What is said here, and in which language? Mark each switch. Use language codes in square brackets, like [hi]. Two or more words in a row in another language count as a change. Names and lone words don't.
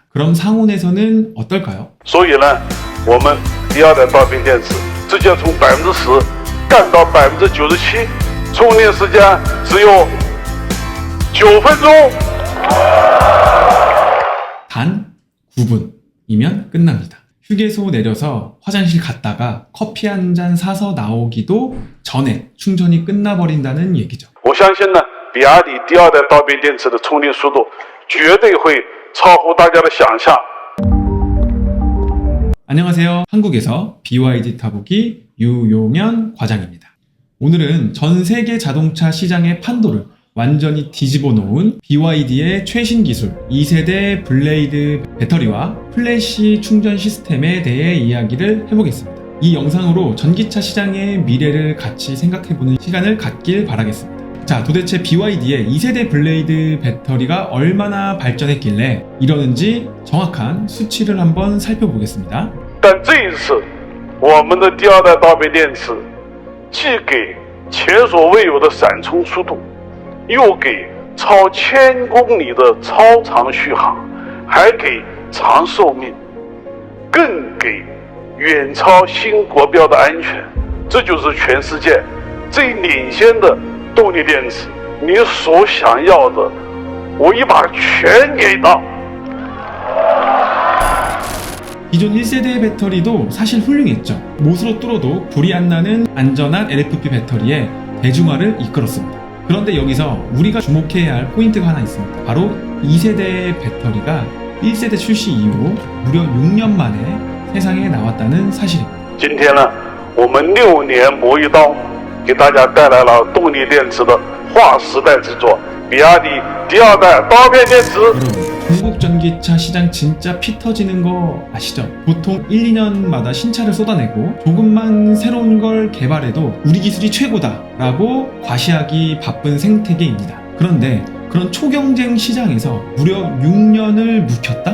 [ko] 그럼 상온에서는 어떨까요? [zh] 所以呢，我们第二代刀片电池直接从10%干到97%，充电时间只有9分钟。 [ko] 단 9분이면 끝납니다. 휴게소 내려서 화장실 갔다가 커피 한 잔 사서 나오기도 전에 충전이 끝나버린다는 얘기죠. [zh] 我相信呢，比亚迪第二代刀片电池的充电速度绝对会超乎大家的想象。 [ko] 안녕하세요. 한국에서 BYD 타보기 유용현 과장입니다. 오늘은 전 세계 자동차 시장의 판도를 완전히 뒤집어 놓은 BYD의 최신 기술 2세대 블레이드 배터리와 플래시 충전 시스템에 대해 이야기를 해보겠습니다. 이 영상으로 전기차 시장의 미래를 같이 생각해보는 시간을 갖길 바라겠습니다. 자, 도대체 BYD의 2세대 블레이드 배터리가 얼마나 발전했길래 이러는지 정확한 수치를 한번 살펴보겠습니다. [zh] 但这一次，我们的第二代刀片电池既给前所未有的闪充速度，又给超1000公里的超长续航，还给长寿命，更给远超新国标的安全。这就是全世界最领先的动力电池。你所想要的，我一把全给到。 [ko] 기존 1세대 배터리도 사실 훌륭했죠. 못으로 뚫어도 불이 안 나는 안전한 LFP 배터리에 대중화를 이끌었습니다. 그런데 여기서 우리가 주목해야 할 포인트가 하나 있습니다. 바로 2세대 배터리가 1세대 출시 이후 무려 6년 만에 세상에 나왔다는 사실입니다. [zh] 今天呢，我们6年磨一刀，给大家带来了动力电池的划时代之作——比亚迪第二代刀片电池。 [ko] 여러분, 중국 전기차 시장 진짜 피 터지는 거 아시죠? 보통 1, 2년마다 신차를 쏟아내고 조금만 새로운 걸 개발해도 우리 기술이 최고다 라고 과시하기 바쁜 생태계입니다. 그런데 그런 초경쟁 시장에서 무려 6년을 묵혔다?